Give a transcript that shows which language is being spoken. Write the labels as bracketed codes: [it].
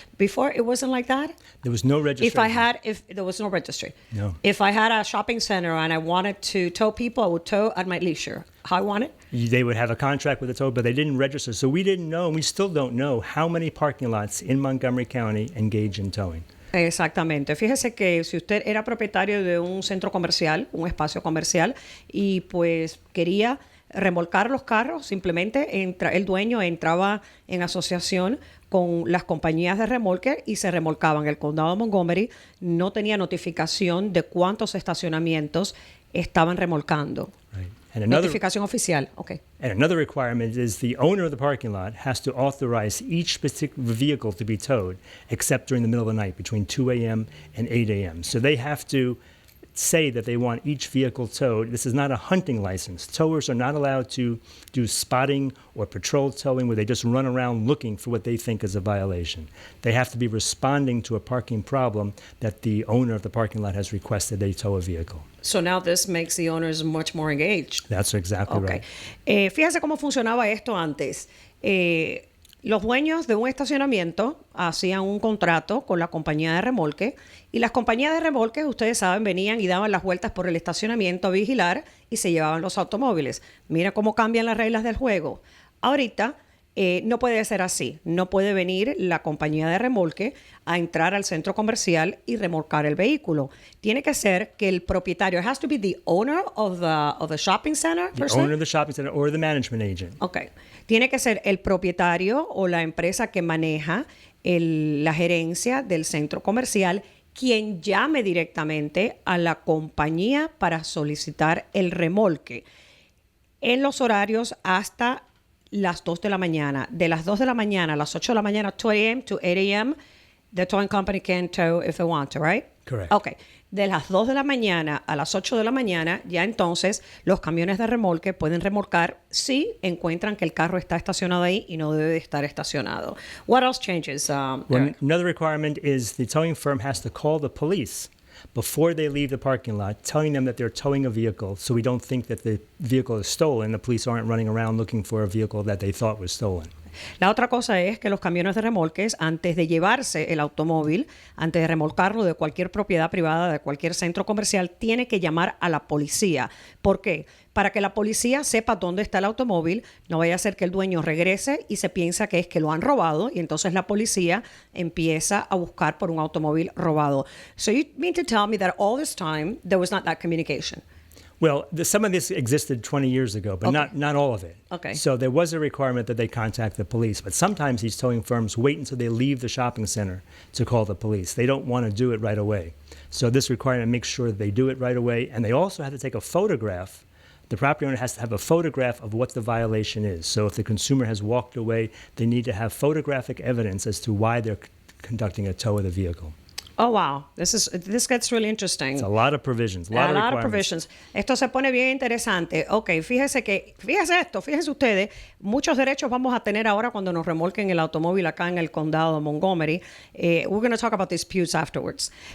[en] Before, it wasn't like that? There was no registration. If there was no registry. No. If I had a shopping center and I wanted to tow people, I would tow at my leisure. How I want it? They would have a contract with the tow, but they didn't register. So we didn't know, and we still don't know, how many parking lots in Montgomery County engage in towing. [es] Exactamente. Fíjese que si usted era propietario de un centro comercial, un espacio comercial, y pues quería remolcar los carros, simplemente el dueño entraba en asociación con las compañías de remolque y se remolcaban. El condado de Montgomery no tenía notificación de cuántos estacionamientos estaban remolcando. [en] Right. [es] Notificación oficial. Okay. [en] And another requirement is the owner of the parking lot has to authorize each particular vehicle to be towed, except during the middle of the night, between 2 a.m. and 8 a.m. So they have to say that they want each vehicle towed. This is not a hunting license. Towers are not allowed to do spotting or patrol towing where they just run around looking for what they think is a violation. They have to be responding to a parking problem that the owner of the parking lot has requested they tow a vehicle. So now this makes the owners much more engaged. That's exactly Okay. right. [es] Fíjese cómo funcionaba esto antes. Los dueños de un estacionamiento hacían un contrato con la compañía de remolque y las compañías de remolque, ustedes saben, venían y daban las vueltas por el estacionamiento a vigilar y se llevaban los automóviles. Mira cómo cambian las reglas del juego. Ahorita no puede ser así. No puede venir la compañía de remolque a entrar al centro comercial y remolcar el vehículo. Tiene que ser que el propietario, [en] it has to be the owner of the shopping center. The owner of the shopping center or the management agent. Okay. [es] Tiene que ser el propietario o la empresa que maneja la gerencia del centro comercial quien llame directamente a la compañía para solicitar el remolque en los horarios hasta las 2 de la mañana. De las 2 de la mañana a las 8 de la mañana, 2 a.m. [en] to 8 a.m., the towing company can tow if they want to, right? Correct. Okay. [es] De las 2 de la mañana a las 8 de la mañana, ya entonces los camiones de remolque pueden remolcar si encuentran que el carro está estacionado ahí y no debe de estar estacionado. [en] What else changes, Eric? Another requirement is the towing firm has to call the police before they leave the parking lot, telling them that they're towing a vehicle so we don't think that the vehicle is stolen. The police aren't running around looking for a vehicle that they thought was stolen. [es] La otra cosa es que los camiones de remolques, antes de llevarse el automóvil, antes de remolcarlo de cualquier propiedad privada, de cualquier centro comercial, tiene que llamar a la policía. ¿Por qué? Para que la policía sepa dónde está el automóvil, no vaya a ser que el dueño regrese y se piensa que es que lo han robado y entonces la policía empieza a buscar por un automóvil robado. [en] So you mean to tell me that all this time there was not that communication? Well, some of this existed 20 years ago, but not all of it. Okay. So there was a requirement that they contact the police, but sometimes these towing firms wait until they leave the shopping center to call the police. They don't want to do it right away. So this requirement makes sure that they do it right away, and they also have to take a photograph. The property owner has to have a photograph of what the violation is. So if the consumer has walked away, they need to have photographic evidence as to why they're conducting a tow of the vehicle. Oh, wow. This gets really interesting. It's a lot of provisions, a lot of requirements. [es] Esto se pone bien interesante. Ok, fíjese ustedes, muchos derechos vamos a tener ahora cuando nos remolquen el automóvil acá en el condado de Montgomery. [en] We're going to talk about disputes afterwards.